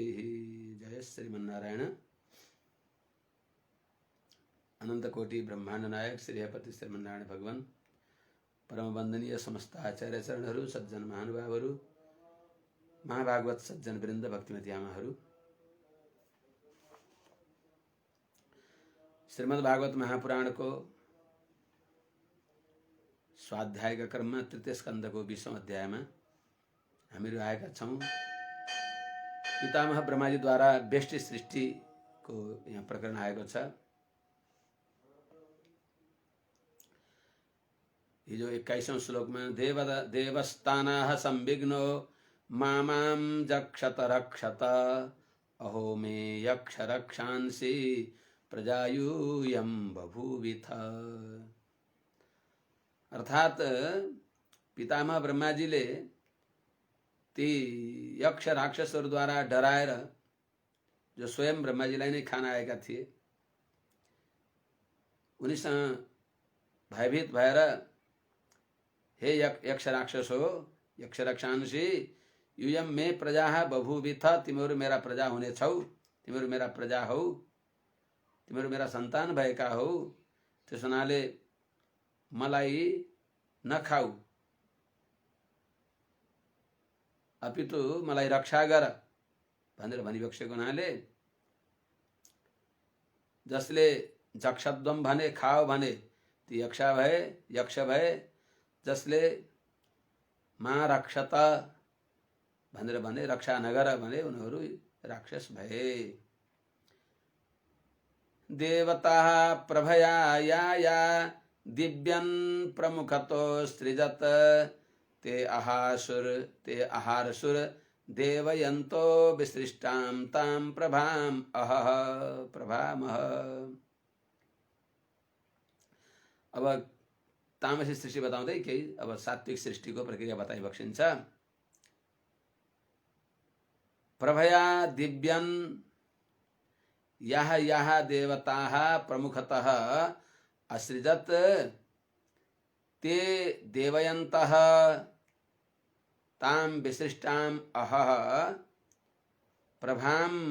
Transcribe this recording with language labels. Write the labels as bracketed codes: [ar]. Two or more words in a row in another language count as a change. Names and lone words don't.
[ne] जय श्रीमन्नारायण। अनंत कोटि ब्रह्मांड नायक श्री हरिपति श्रीमन्नारायण भगवान परम वंदनीय समस्त आचार्य चरणहरू, सज्जन महानुभावहरू, महाभागवत सज्जन वृन्द, भक्तिमती आमाहरू, [hi] श्रीमद् भागवत महापुराण को स्वाध्याय का क्रम में [ne] तृतीय स्कंद को 20औं अध्याय में हामीहरू आएका छौं। पितामह ब्रह्माजी द्वारा व्यष्टि सृष्टि को यहाँ प्रकरण आएको छ। हिजो 21औं श्लोक में [sa] देवस्तानाः संविघ्नो मामां जक्षत रक्षत अहो मे यक्ष रक्षांसि प्रजायूयं बभूविथ। [ne] अर्थात पितामह ब्रह्माजीले ती यक्ष राक्षसहरू द्वारा डराएर जो स्वयं ब्रह्माजीलाई नै खान आएका थिए, उनीसँग भयभीत भएर हे यक्ष राक्षस हो, [sa] यक्ष रक्षांसि यूयम मे प्रजा बभूविथ, [ne] तिमीहरू मेरा प्रजा हुनेछौ, तिमीहरू मेरा प्रजा हौ, तिमीहरू मेरा सन्तान भएका हौ, त्यस हुनाले मलाई नखाऊ, अपितु मलाई रक्षा गर भनेर भनिबक्सेको हुनाले जसले जक्षध्वम भने खाओ भने ती यक्ष भए जसले [sa] मा रक्षत [ne] भनेर भने रक्षा नगर भने उनीहरू राक्षस भए। [sa] देवता प्रभया या दिव्यन प्रमुखतो सृजत ते आहारसुर देवयन्तो विसृष्टां तां प्रभाम प्रभामह। [ne] अब तामसी सृष्टि बताउँदै केही अब सात्विक सृष्टिको प्रक्रिया बताइ बक्सिन्छ। [sa] प्रभया दिव्यन याह देवताः प्रमुखतः असृजत ते देवयन्तः तां विशिष्टां अहः प्रभाम